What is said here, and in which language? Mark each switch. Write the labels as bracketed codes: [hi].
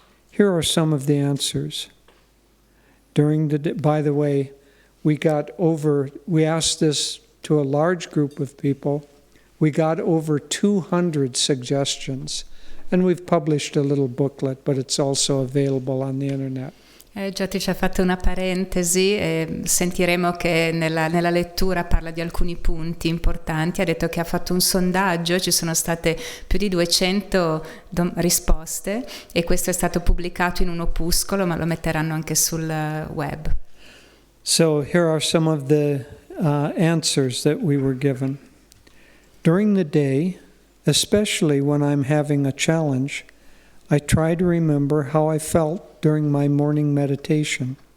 [en] Here are some of the answers. By the way, we asked this to a large group of people. We got over 200 suggestions, And we've published a little booklet, but it's also available on the internet. [it] Jyotish ha fatto una parentesi e sentiremo che nella lettura parla di alcuni punti importanti. Ha detto che ha fatto un sondaggio, ci sono state più di 200 risposte e questo è stato pubblicato in un opuscolo, ma lo metteranno anche sul web. [en] So here are some of the answers that we were given. During the day, especially when I'm having a challenge, I try to remember how I felt during my morning meditation.